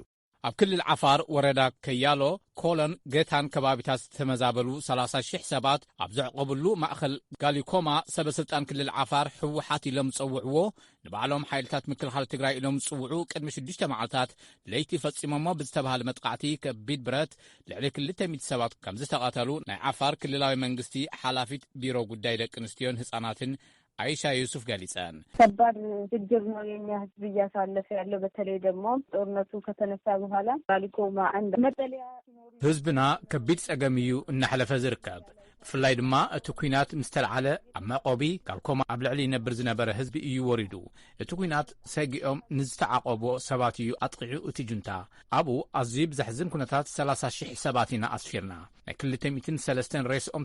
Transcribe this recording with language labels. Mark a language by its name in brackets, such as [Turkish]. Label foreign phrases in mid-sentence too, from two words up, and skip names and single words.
[Tigrinya] ኣብ ክልል ዓፋር ወረዳ ከያሎ ኮሎን ጌታን ከባቢታት ዝተመዛበሉ 30,000 ሰባት ኣብ ዘዕቆብሉ ማእኸል ጋሊኮማ ሰበስልጣን ክልል ዓፋር ሕወሓት ኢሎም ዝፀውዕዎ ንባዕሎም ሓይልታት ምክልኻል ትግራይ ኢሎም ዝፅውዑ ቅድሚ 6 መዓልታት ለይቲ ፈጺሞሞ ብዝተባሃለ መጥቃዕቲ ከቢድ ብረት ልዕሊ 200 ሰባት ከም ዝተቐተሉ ናይ ዓፋር ክልላዊ መንግስቲ ሓላፊት ቢሮ ጉዳይ ደቂ ኣንስትዮን ህፃናትን አይሻ ዩሱፍ ገሊጸን [Amharic] ከባድ ችግር ነው የኛ ህዝብ እያሳለፈ ያለው በተለይ ደግሞ ጦርነቱ ከተነሳ በኋላ ጋሊኮማ አንድ መጠለያ [Tigrinya] ህዝብና ከቢድ ጸገም እዩ እናሕለፈ ዝርከብ ብፍላይ ድማ እቲ ኩናት ምስ ተለዓለ ኣብ መቆቢ ጋሊኮማ ኣብ ልዕሊ ይነብር ዝነበረ ህዝቢ እዩ ወሪዱ እቲ ኩናት ሰጊኦም ንዝተዓቆቦ ሰባት እዩ ኣጥቂዑ እቲ ጁንታ ኣብኡ ኣዝዩ ብዘሕዝን ኩነታት 30,000 ሰባት ኢና ኣስፊርና ናይ 203 ሬስኦም